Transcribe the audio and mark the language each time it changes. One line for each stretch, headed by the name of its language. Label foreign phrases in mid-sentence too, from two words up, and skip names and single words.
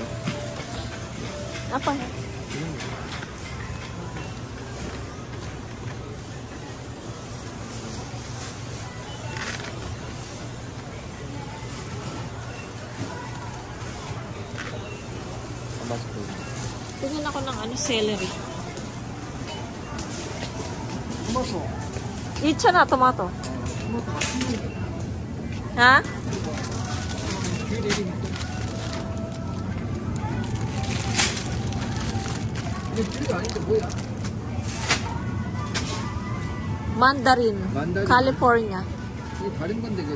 Filipino: Apa?
Korean: 안 맛있어.
Filipino: Tingin ako ng ano, celery.
Korean: 토마토. 있잖아, tomato. Ha? 이게 귤이 아닌데 뭐야?
English: Mandarin. Mandarin. California.
Korean: 이게 다른 건데 그지?